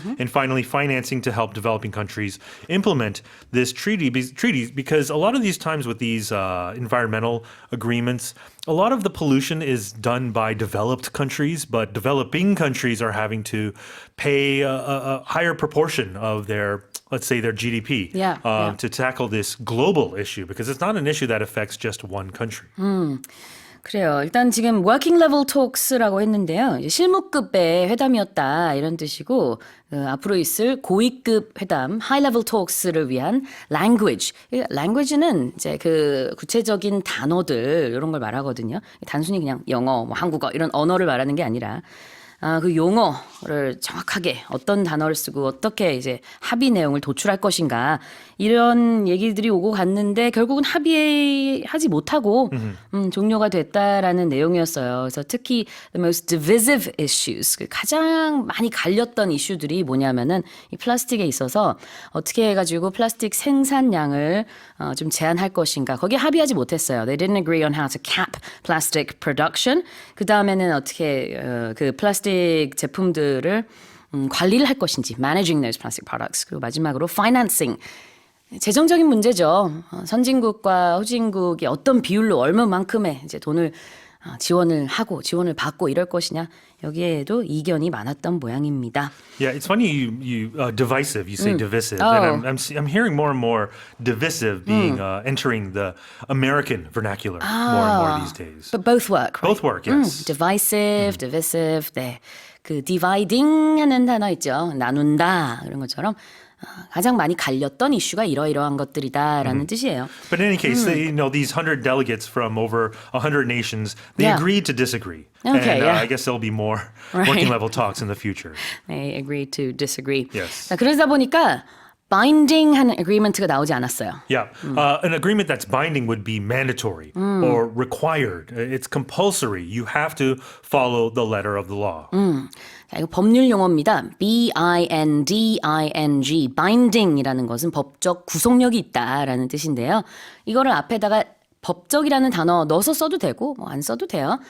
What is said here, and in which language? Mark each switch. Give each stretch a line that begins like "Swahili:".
English: And finally, financing to help developing countries implement this treaty because a lot of these times with these environmental agreements, a lot of the pollution is done by developed countries, but developing countries are having to pay a higher proportion of their, let's say, their GDP to tackle this global issue because it's not an issue that affects just one country.
Korean: 그래요. 일단 지금
English: working level talks
Korean: 라고 했는데요. 실무급의 회담이었다 이런 뜻이고 앞으로 있을 고위급 회담
English: high level talks
Korean: 를 위한 language. language는 이제 그 구체적인 단어들 이런 걸 말하거든요. 단순히 그냥 영어, 뭐 한국어 이런 언어를 말하는 게 아니라 그 용어를 정확하게 어떤 단어를 쓰고 어떻게 이제 합의 내용을 도출할 것인가 이런 얘기들이 오고 갔는데 결국은 합의하지 못하고 종료가 됐다라는 내용이었어요. 그래서 특히
English: the most divisive issues
Korean: 가장 많이 갈렸던 이슈들이 뭐냐면은 이 플라스틱에 있어서 어떻게 해가지고 플라스틱 생산량을 좀 제한할 것인가 거기에 합의하지 못했어요.
English: They didn't agree on how to cap plastic production.
Korean: 그 다음에는 어떻게 그 플라스틱 제품들을 관리를 할 것인지
English: managing those plastic products.
Korean: 그리고 마지막으로 financing. 재정적인 문제죠. 선진국과 후진국이 어떤 비율로 얼마만큼의 이제 돈을 지원을 하고 지원을 받고 이럴 것이냐 여기에도 이견이 많았던 모양입니다.
English: Yeah, it's funny you divisive. You say divisive, and I'm hearing more and more divisive being entering the American vernacular more and more these days. But both work. Right? Both work, yes. divisive.
Korean: 네, 그 dividing 하는 단어 있죠. 나눈다 이런 것처럼. 가장 많이 갈렸던 이슈가 이러이러한 것들이다라는 뜻이에요.
English: But in any case, these 100 delegates from over 100 nations, they agreed to disagree. Okay, and yeah. I guess there'll be more working level talks in the future. They agreed to disagree. Yes.
Korean: 자, 그러다 보니까 binding 하는 agreement가 나오지 않았어요.
English: Yeah. An agreement that's binding would be mandatory or required. It's compulsory. You have to follow the letter of the law.
Korean: 자, 이거 법률 용어입니다. binding, binding이라는 것은 법적 구속력이 있다라는 뜻인데요. 이거를 앞에다가 법적이라는 단어 넣어서 써도 되고 뭐 안 써도 돼요.